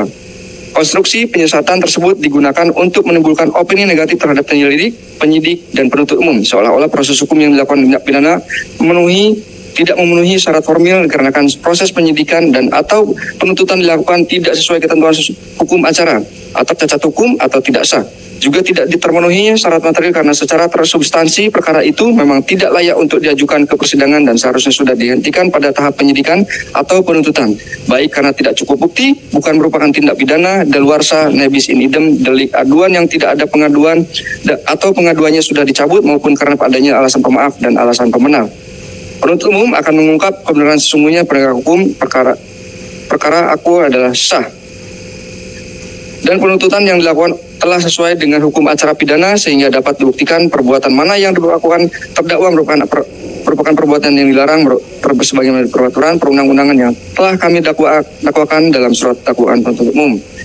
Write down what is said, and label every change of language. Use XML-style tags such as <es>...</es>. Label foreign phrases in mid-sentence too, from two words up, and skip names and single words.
<id>Konstruksi penyesatan tersebut digunakan untuk menimbulkan opini negatif terhadap penyelidik, penyidik, dan penuntut umum, seolah-olah proses hukum yang dilakukan tindak pidana tidak memenuhi syarat formil dikarenakan proses penyidikan dan atau penuntutan dilakukan tidak sesuai ketentuan hukum acara atau cacat hukum atau tidak sah. Juga tidak terpenuhinya syarat material karena secara tersubstansi perkara itu memang tidak layak untuk diajukan ke persidangan dan seharusnya sudah dihentikan pada tahap penyidikan atau penuntutan, baik karena tidak cukup bukti, bukan merupakan tindak pidana daluarsa</id> <la>nebis in idem,</la> <id>delik aduan yang tidak ada pengaduan atau pengaduannya sudah dicabut, maupun karena adanya alasan pemaaf dan alasan pemenang. Penuntut umum akan mengungkap kebenaran sesungguhnya penegak hukum perkara aku adalah sah dan penuntutan yang dilakukan telah sesuai dengan hukum acara pidana sehingga dapat dibuktikan perbuatan mana yang dilakukan terdakwa merupakan perbuatan yang dilarang sebagaimana peraturan perundang-undangan yang telah kami dakwakan dalam surat dakwaan penuntut umum.</id>